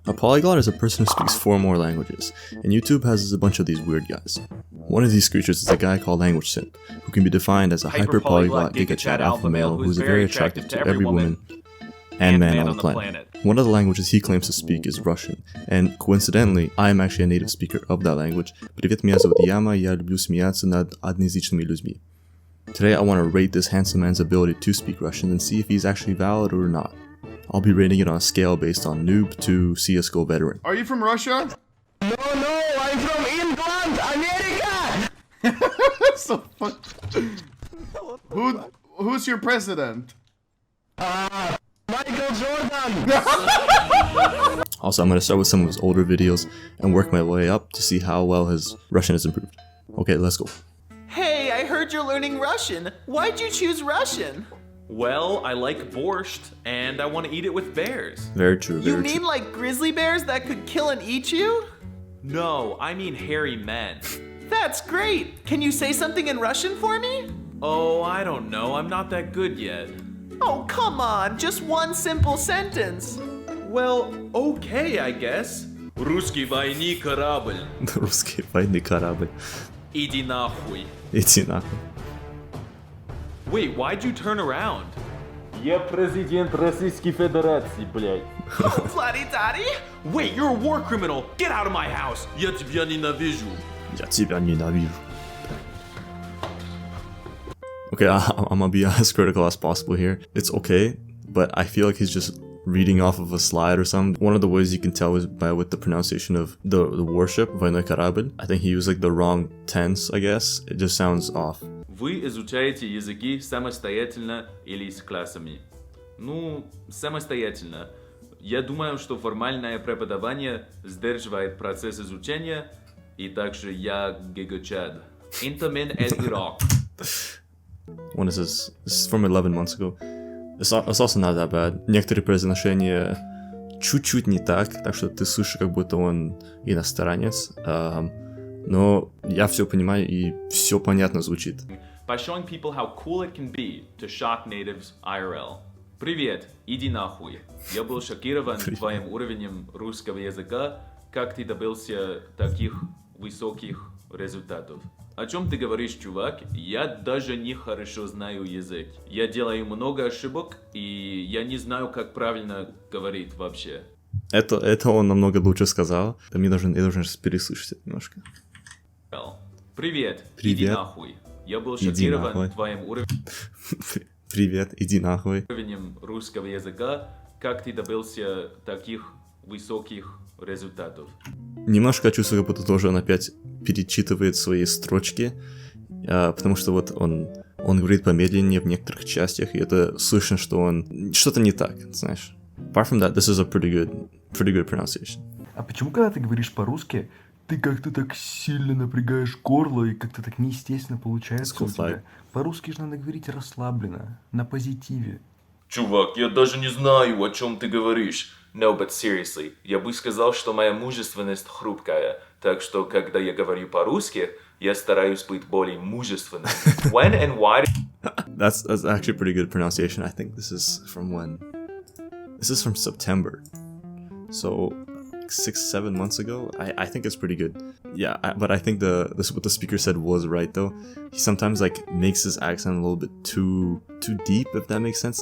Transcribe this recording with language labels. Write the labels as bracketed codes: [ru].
[en] A polyglot is a person who speaks 4 or more languages, and YouTube has a bunch of these weird guys. One of these creatures is a guy called Language Simp, who can be defined as a hyper-polyglot giga-chat alpha male who is very attractive to every woman and man on the planet. One of the languages he claims to speak is Russian, and coincidentally, I am actually a native speaker of that language. [ru] Привет, меня зовут Яма, я люблю смеяться над одноязычными людьми. [en] Today I want to rate this handsome man's ability to speak Russian and see if he's actually valid or not. I'll be rating it on a scale based on noob to CSGO veteran. Are you from Russia? No, I'm from England, America! So fun. Who's your president? Michael Jordan! Also, I'm going to start with some of his older videos and work my way up to see how well his Russian has improved. Okay, let's go. Hey, I heard you're learning Russian. Why'd you choose Russian? Well, I like borscht, and I want to eat it with bears. Very true, very You true. mean like grizzly bears that could kill and eat you? No, I mean hairy men. That's great! Can you say something in Russian for me? Oh, I don't know, I'm not that good yet. Oh, come on, just one simple sentence. Well, okay, I guess. [ru] Русский военный корабль. Русский военный корабль. Иди нахуй. Иди нахуй. [en] Wait, why'd you turn around? [ru] Я президент Российской Федерации, блядь. [en] Oh, Vladdy-daddy? Wait, you're a war criminal! Get out of my house! [ru] Я тебя ненавижу. Я тебя ненавижу. [en] Okay, I'm gonna be as critical as possible here. It's okay, but I feel like he's just reading off of a slide or something. One of the ways you can tell is with the pronunciation of the warship, [ru] военный корабль. [en] I think he used like the wrong tense, I guess. It just sounds off. [ru] Вы изучаете языки самостоятельно или с классами? Ну, самостоятельно. Я думаю, что формальное преподавание сдерживает процесс изучения, и также я гигачад. Интамен эль Ирак. [en] When is this? This is from 11 months ago. It's also not that bad. [ru] Некоторые произношения чуть-чуть не так что ты слышишь, как будто он иностранец. Но я все понимаю и все понятно звучит. [en] By showing people how cool it can be to shock natives IRL. [ru] Привет, иди нахуй. Я был шокирован твоим уровнем русского языка, как ты добился таких высоких результатов. О чем ты говоришь, чувак? Я даже не хорошо знаю язык. Я делаю много ошибок, и я не знаю, как правильно говорить вообще. Это он намного лучше сказал. Я должен переслышать это немножко. Привет, иди нахуй. Я был шокирован твоим Привет, иди нахуй. уровнем русского языка, как ты добился таких высоких результатов. Немножко чувствую, как будто тоже он опять перечитывает свои строчки, потому что вот он говорит помедленнее в некоторых частях, и это слышно, что он что-то не так, знаешь. [en] Apart from that, this is a pretty good pronunciation. [ru] А почему, когда ты говоришь по-русски, ты как-то так сильно напрягаешь горло и как-то так неестественно получается у тебя? По-русски же надо говорить расслабленно, на позитиве. Чувак, я даже не знаю, о чем ты говоришь. [en] No, but seriously, [ru] я бы сказал, что моя мужественность хрупкая, так что, когда я говорю по-русски, я стараюсь быть более мужественным. [en] When and why... That's actually pretty good pronunciation. I think this is from when? This is from September. So, 6-7 months ago? I think it's pretty good. Yeah, but I think what the speaker said was right though. He sometimes like makes his accent a little bit too deep, if that makes sense.